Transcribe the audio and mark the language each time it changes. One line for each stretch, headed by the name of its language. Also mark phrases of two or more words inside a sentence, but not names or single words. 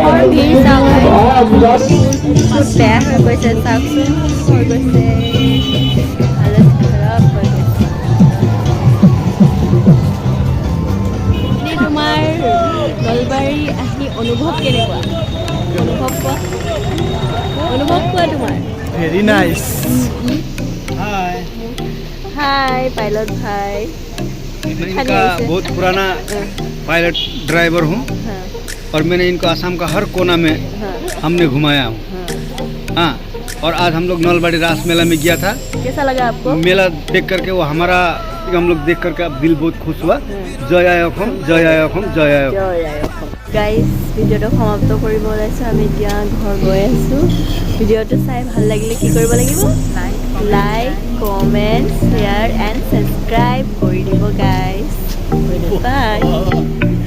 Assamese: ভিৰ চাওক বহুত বেয়া হৈ গৈছে চাওকচোন হৈ গৈছে হালত খৰাব হৈ গৈছে এনে তোমাৰ নলবাৰী আহি অনুভৱ কেনেকুৱা অনুভৱ কোৱা তোমাৰ
English: Very nice.
Hindi: हाय पायलट भाई मैं इनका बहुत पुराना
English: pilot driver
Hindi: हूँ हाँ और मैंने इनको असम का हर कोना में हाँ हमने घुमाया हूँ हाँ और आज हम लोग नलबाड़ी रास मेला में गया था कैसा लगा आपको मेला देख करके वो हमारा हम लोग देख करके अब दिल बहुत खुश हुआ
Assamese: জয় আই অসম জয় আই অসম জয় আই অসম গাইজ ভিডিঅ'টো সমাপ্ত কৰিব ওলাইছোঁ আমি এতিয়া ঘৰ গৈ আছোঁ ভিডিঅ'টো চাই ভাল লাগিলে কি কৰিব লাগিব
English: like comment share and subscribe
Assamese: কৰি দিব
English: guys bye